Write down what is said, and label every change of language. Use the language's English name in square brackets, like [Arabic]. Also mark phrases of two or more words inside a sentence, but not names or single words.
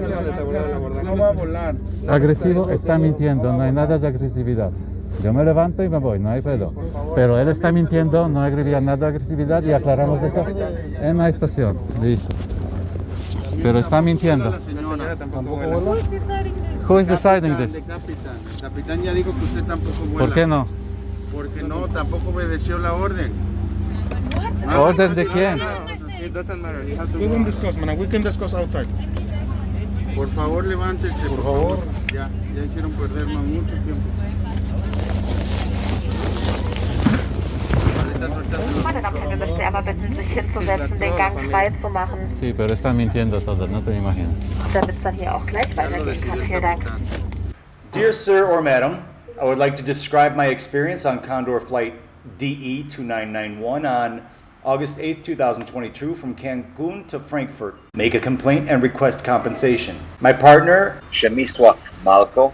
[Spanish] No va a volar. Agresivo está mintiendo, no hay nada de agresividad. Yo me levanto y me voy, no hay pedo. Pero él está mintiendo, no había nada de agresividad y aclaramos eso en la estación. Listo. Pero está mintiendo. La señora tampoco [English] Who's [Spanish] vuela. [English] deciding this? Who is deciding this? [Spanish] El capitán ya dijo que usted tampoco vuela. ¿Por qué no? Porque no, tampoco obedeció la orden. ¿Orden de quién? [English] It doesn't matter. You have to We go can out. discuss, man. We can discuss outside. [Spanish] Por favor, levántense, por favor. Ya hicieron perdernos mucho tiempo. [German] Meine Damen und Herren, wir möchten Sie einmal bitten, sich hinzusetzen, den Gang frei zu machen, [Spanish] Sí, pero está mintiendo todo, no te imaginas. [German] damit es dann hier auch gleich weitergehen kann. Vielen Dank. [English] Dear sir or madam, I would like to describe my experience on Condor Flight DE2991 on August 8, 2022 from Cancun to Frankfurt. Make a complaint and request compensation. My partner, Shemiswa Malko.